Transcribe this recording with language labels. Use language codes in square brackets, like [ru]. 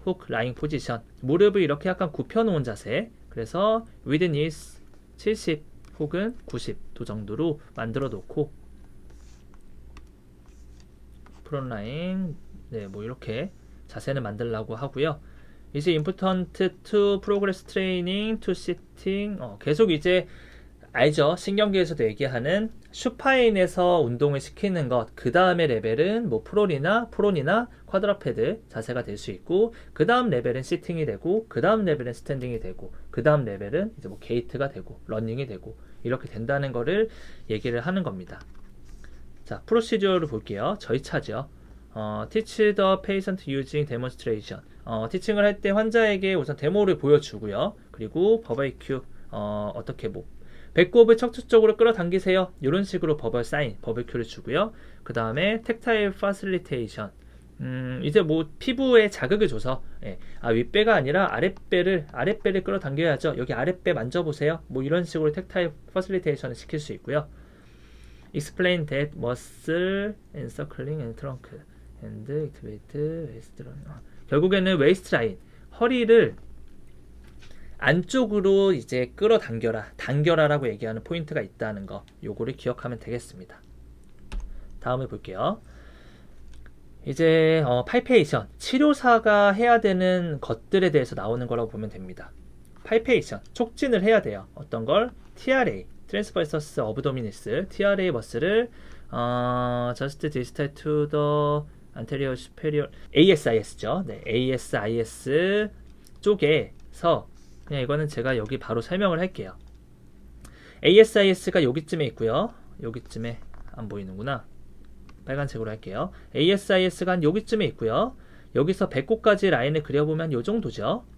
[ko] 훅 라잉 포지션, 무릎을 이렇게 약간 굽혀 놓은 자세. 그래서 [en] with knees [ko] 70 혹은 90도 정도로 만들어 놓고 프론 라인, 네, 이렇게 자세는 만들려고 하고요. 이제 [en] important to progress training to sitting, [ko] 계속 이제 알죠? 신경계에서도 얘기하는 슈파인에서 운동을 시키는 것, 그 다음에 레벨은 프론이나 쿼드라패드 자세가 될 수 있고, 그 다음 레벨은 시팅이 되고, 그 다음 레벨은 스탠딩이 되고, 그 다음 레벨은 이제 게이트가 되고, 러닝이 되고, 이렇게 된다는 거를 얘기를 하는 겁니다. 자, 프로시저를 볼게요. 저희 차죠. [en] teach the patient using demonstration. [ko] 티칭을 할 때 환자에게 우선 데모를 보여주고요. 그리고 버벌큐, 어떻게 배꼽을 척추 쪽으로 끌어당기세요. 이런 식으로 버벌 사인, 버벌큐를 주고요. 그 다음에 텍타일 파실리테이션, 이제 뭐 피부에 자극을 줘서 윗배가 아니라 아랫배를 끌어당겨야죠. 여기 아랫배 만져보세요. 뭐 이런 식으로 텍타일 퍼실리테이션을 시킬 수 있고요. [en] Explain that muscle encircling and trunk and activate waist line. [ko] 결국에는 웨이스트 라인, 허리를 안쪽으로 이제 당겨라라고 얘기하는 포인트가 있다는 거, 요거를 기억하면 되겠습니다. 다음에 볼게요. 이제 팔페이션, 치료사가 해야 되는 것들에 대해서 나오는 거라고 보면 됩니다. 팔페이션, 촉진을 해야 돼요. 어떤 걸? TRA, 트랜스버서스 어브도미니스, TRA 머슬을 [en] just distal to the anterior superior, [ko] ASIS죠. 네, ASIS 쪽에서 그냥 이거는 제가 여기 바로 설명을 할게요. ASIS가 여기쯤에 있고요. 여기쯤에 안 보이는구나. 빨간색으로 할게요. ASIS가 한 여기쯤에 있고요. 여기서 배꼽까지 라인을 그려보면 요 정도죠.